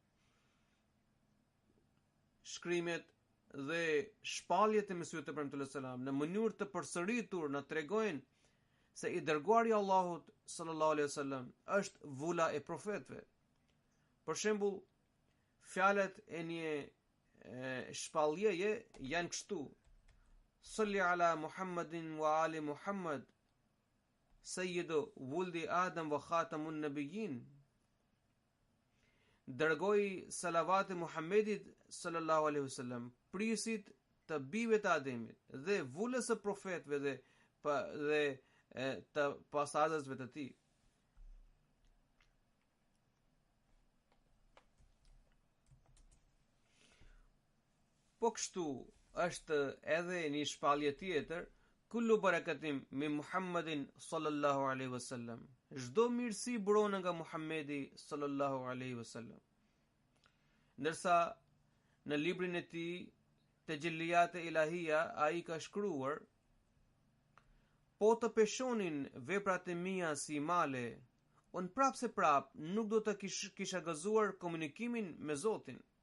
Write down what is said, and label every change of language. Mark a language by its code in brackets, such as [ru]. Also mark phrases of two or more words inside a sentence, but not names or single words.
[sq] Shkrimet dhe shpalljet e Mesihut të premtuar selam në mënyrë të përsëritur na tregojnë se i dërguari i Allahut [ar] صلى الله عليه وسلم [sq] është vula e profetëve. Për shembull, fjalët e një shpalljeje janë kështu: [ar] صل على محمد وآل محمد سيد ولد آدم وخاتم النبيين. [sq] Dërgoj salavat e Muhammedit [ar] صلى الله عليه وسلم, [sq] prisit të bijve të Ademit dhe vulës së profetëve dhe të pasardhësve të tij. Po kështu është edhe një shpallje tjetër: [ar] كل بركة من محمد صلى الله عليه وسلم. [sq] Çdo mirësi buron nga Muhammedi [ar] صلى الله عليه وسلم. [sq] Ndërsa në librin e tij Tejelliyat e Ilahia ai ka shkruar: Po të peshonin veprat e mia si male, unë prap se prap nuk do të kisha gëzuar komunikimin me Zotin.